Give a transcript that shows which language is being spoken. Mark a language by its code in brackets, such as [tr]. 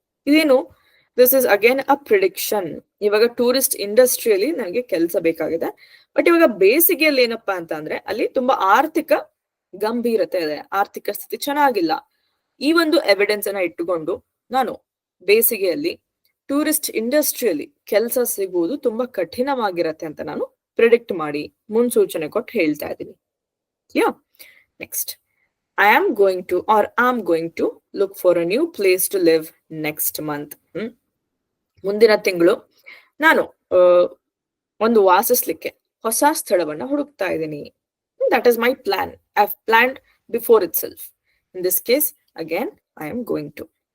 [kn] ಇದೇನು, [en] This is again a prediction. [kn] ಇವಾಗ tourist ಇಂಡಸ್ಟ್ರಿಯಲ್ಲಿ ನನಗೆ ಕೆಲಸ ಬೇಕಾಗಿದೆ, ಬಟ್ ಇವಾಗ ಬೇಸಿಗೆಯಲ್ಲಿ ಏನಪ್ಪಾ ಅಂತ ಅಂದ್ರೆ ಅಲ್ಲಿ ತುಂಬಾ ಆರ್ಥಿಕ ಗಂಭೀರತೆ ಇದೆ, ಆರ್ಥಿಕ ಸ್ಥಿತಿ ಚೆನ್ನಾಗಿಲ್ಲ. ಈ ಒಂದು ಎವಿಡೆನ್ಸ್ ಅನ್ನ ಇಟ್ಟುಕೊಂಡು ನಾನು ಬೇಸಿಗೆಯಲ್ಲಿ ಟೂರಿಸ್ಟ್ ಇಂಡಸ್ಟ್ರಿಯಲ್ಲಿ ಕೆಲಸ ಸಿಗುವುದು ತುಂಬಾ ಕಠಿಣವಾಗಿರತ್ತೆ ಅಂತ ನಾನು ಪ್ರಿಡಿಕ್ಟ್ ಮಾಡಿ ಮುನ್ಸೂಚನೆ ಕೊಟ್ಟು ಹೇಳ್ತಾ ಇದ್ದೀನಿ. [en] Yeah, next, I am going to look for a new place to live next month. [kn] ಮುಂದಿನ ತಿಂಗಳು ನಾನು ಒಂದು ವಾಸಿಸ್ಲಿಕ್ಕೆ ಹೊಸ ಸ್ಥಳವನ್ನ ಹುಡುಕ್ತಾ ಇದ್ದೀನಿ. [en] That is my plan. I've planned before itself. In this case, again, I am going to.